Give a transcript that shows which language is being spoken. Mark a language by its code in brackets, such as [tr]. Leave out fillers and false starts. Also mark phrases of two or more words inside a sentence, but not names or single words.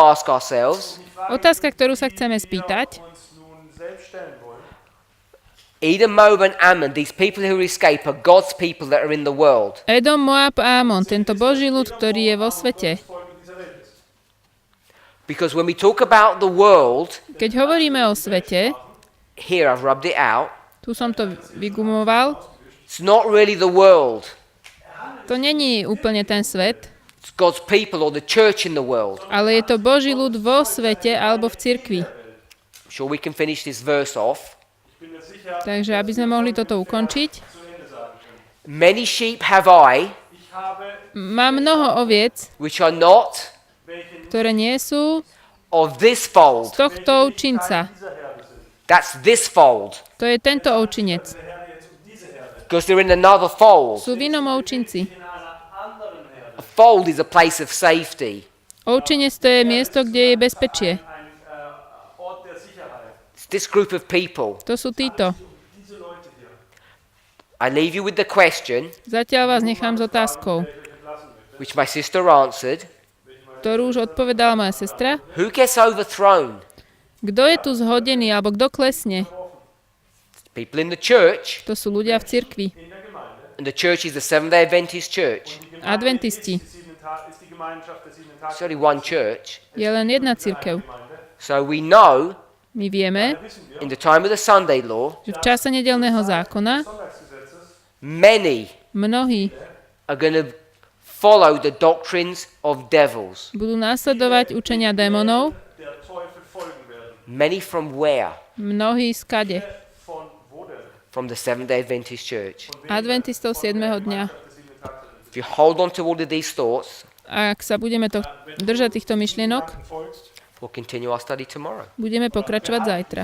[en] to ask ourselves, [sk] Otázka, ktorú sa chceme spýtať, [de] uns nun selbst stellen wollen. [en] Edom, Moab and Ammon, these people who escape are God's people that are in the world. [sk] Edom, Moab a Amon, tento Boží ľud, ktorý je vo svete. [de] Volk dieser Welt ist. [en] Because when we talk about the world, [sk] Keď hovoríme o svete, [en] here I've rubbed it out, [sk] tu som to vygumoval, [en] it's not really the world. [sk] to není úplne ten svet, [en] It's God's people or the church in the world. [sk] ale je to Boží ľud vo svete alebo v cirkvi. [en] I'm sure we can finish this verse off. [de] Ich bin mir sicher, [sk] Takže aby sme mohli toto ukončiť, [de] zu Ende sagen können. [en] Many sheep have I, [de] Ich habe [sk] mám mnoho oviec, [en] which are not [de] welche [sk] ktoré nie sú [en] of this [sk] z [en] fold. [sk] tohto ovčinca. [de] dieser Herde sind. [en] That's this fold. [sk] To je tento ovčinec. [de] Der Herde jetzt diese Herde. [en] Because they're in another fold. [sk] Sú v inom ovčinci. [de] In einer anderen Herde. [en] A fold is a place of safety. [sk] Ovčinec to je miesto, kde je bezpečie. [de] Ein Ort der Sicherheit. [en] It's this group of people. [sk] To sú títo. [de] Diese Leute hier. [en] I leave you with the question, [sk] Zatiaľ vás nechám s otázkou, [en] which my sister answered. [sk] ktorú už odpovedala moja sestra. [en] Who gets overthrown? [sk] Kto je tu zhodený, alebo kto klesne? [en] People in the church. [sk] To sú ľudia v cirkvi. [en] And the church is the Seventh-day Adventist church. [sk] Adventisti. [de] Ist die Gemeinschaft der siebenten Tage. [en] It's only one church. [sk] Je len jedna cirkev. [en] So we know [sk] My vieme, [en] in the time of the Sunday law, [sk] že v čase nedelného zákona [en] many [sk] mnohí [en] are going to follow the doctrines of devils. [sk] budú následovať učenia démonov. [de] Der Teufel folgen werden. [en] Many from where? [sk] Mnohí skade. [de] Von wo denn? [en] From the Seventh-day Adventist church. [sk] Adventistov 7. dňa. [en] If you hold on to all of these thoughts, [sk] A ak sa budeme držať týchto myšlienok, [de] Folgst [en] we'll continue our study tomorrow. [sk] budeme pokračovať zajtra.